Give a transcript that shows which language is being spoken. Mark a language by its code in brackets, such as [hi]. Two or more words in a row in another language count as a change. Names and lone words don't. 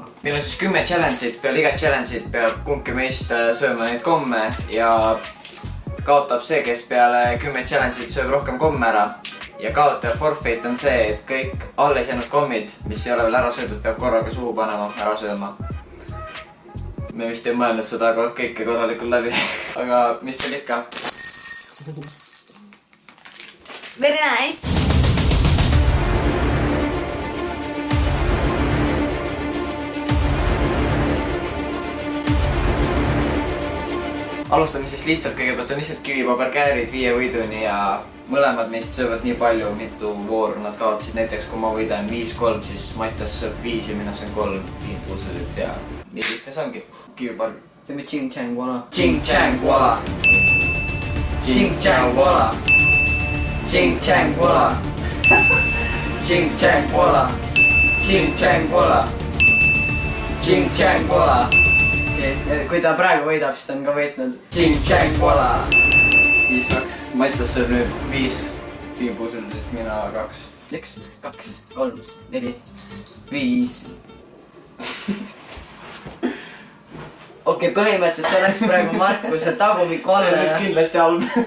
[et] Meil on siis 10 challenge'it, peale igat challenge'it peab kumbki meist sööma neid komme ja kaotab see, kes peale 10 challenge'it sööb rohkem komme ära. Ja kaotaja forfeit on see, et kõik alles jäänud kommid, mis ei ole veel ära söödud, peab korraga suhu panema, ära sööma. Me vist ei mõelnud seda kõike korralikult läbi, aga mis seal ikka? [en] Very nice! [et] Alustame siis lihtsalt, kõigepealt on lihtsalt kivipaberkäärid 5 võiduni ja mõlemad meist söövad nii palju, mitu vooru nad kaotasid. Näiteks kui ma võidan 5-3, siis Mattias sööb 5 ja mina söön 3 piimpuuslit ja nii lihtne see ongi. Kivipaber. Teeme ching-chang-wala. Ching-chang-wala. Ching-chang-wala. Ching-chang-wala. Ching-chang-wala. Ching-chang-wala. Ching-chang-wala. Kui ta praegu võidab, siis ta on ka võitnud. Ching-chang-wala. 5-2. Mattias sööb nüüd 5 piimpuuslit, mina 2. 1, 2, 3, 4, 5. Okei, põhimõtteliselt see läks praegu Markuse tagumiku alla. See on nüüd kindlasti halb.